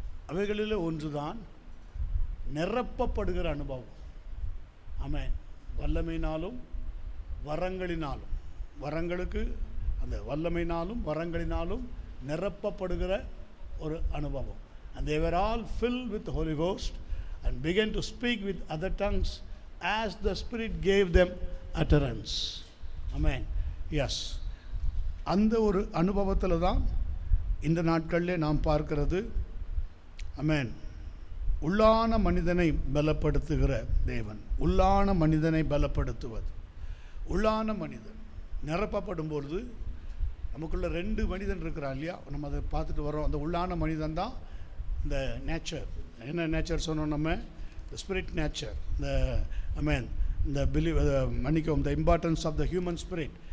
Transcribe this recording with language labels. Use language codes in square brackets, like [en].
[ta] அவைகளில் ஒன்றுதான் நிரப்பப்படுகிற அனுபவம். ஆமென். வல்லமையினாலும் வரங்களினாலும், வரங்களுக்கு அந்த வல்லமையினாலும் வரங்களினாலும் நிரப்பப்படுகிற ஒரு அனுபவம். [en] and they were all filled with the Holy Ghost and began to speak with other tongues as the Spirit gave them utterance. Amen. Yes. [ta] அந்த ஒரு அனுபவத்தில் தான் இந்த நாட்களில் நாம் பார்க்கிறது. ஆமென். உள்ளான மனிதனை பலப்படுத்துகிற தேவன், உள்ளான மனிதனை பலப்படுத்துவது. உள்ளான மனிதன் நிரப்பப்படும் பொழுது நமக்குள்ள 2 மனிதன் இருக்கிறான் இல்லையா, நம்ம அதை பார்த்துட்டு வரோம். அந்த உள்ளான மனிதன் தான் இந்த நேச்சர். என்ன நேச்சர் சொன்னோம் நம்ம? [en] The spirit nature. The amen the believe [ta] மன்னிக்கவும், [en] the importance of the human spirit.